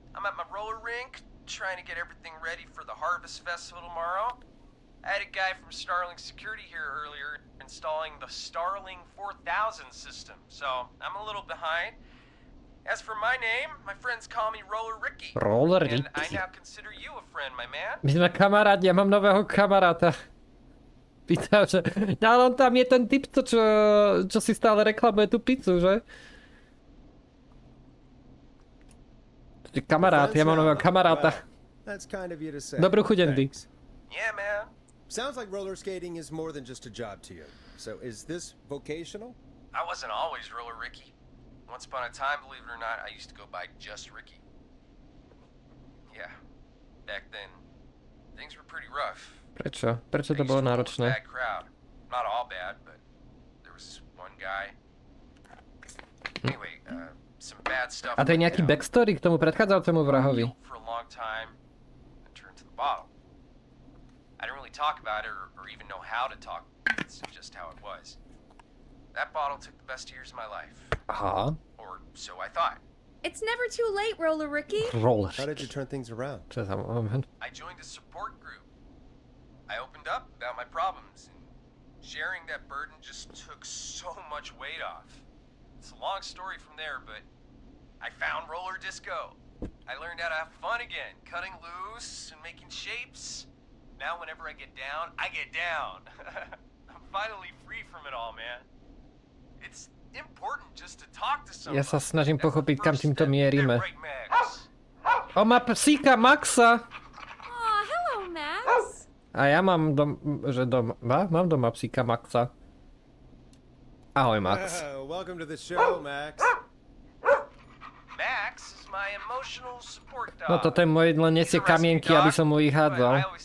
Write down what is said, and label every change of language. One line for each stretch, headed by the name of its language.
English: I'm at my roller rink, trying to get everything ready for the Harvest Festival tomorrow. I had a guy from Starling Security here earlier installing the Starling 4000 system, so I'm a little behind. As for my name, my friends call me Roller Ricky. Roller And I Ricky. now consider you a friend, my man.
Slovak: My sme kamaráti, ja mám nového kamaráta. Pýtam, že... Ale on tam je ten typ, čo si stále reklamuje tú pizzu, že? Kamarát, ja mám nového kamaráta. Dobrú chuť, Andy.
English: Yeah, man. Sounds like roller skating is more than just a job to you. So is this vocational? I wasn't always Roller Ricky. Once upon a time, believe it or not, I used to go by just Ricky. Yeah. Back then, things were pretty rough.
Slovak: Prečo? Prečo to bolo náročné?
English: Bad crowd. Not all bad, but there was one guy. Anyway, some bad stuff.
Slovak: A to je nejaký backstory k tomu predchádzajúcemu vrahovi.
English: For a long time, and turned to the bottle. I didn't really talk about it or even know how to talk. It's just how it was. That bottle took the best years of my life. Aha. Or so I thought. It's never too late, Roller Ricky. Roller. How did you turn things around?
Slovak: Čo za moment?
English: I joined a support group. I opened up about my problems, and sharing that burden just took so much weight off. It's a long story from there, but I found roller disco. I learned how to have fun again, cutting loose and making shapes. Now whenever I get down, I get down. I'm finally free from it all, man. It's important just to talk to somebody.
Slovak: Ja sa snažím pochopiť, kam týmto mierime. O, má psíka Maxa!
English: Aw, hello, Max.
Slovak: A ja mám mám doma psíka Maxa. Ahoj, Max.
English: Welcome to the show, Max. Max is my emotional support dog.
Slovak: No toto je môj, len nesie kamienky, aby som mu ich hádzal.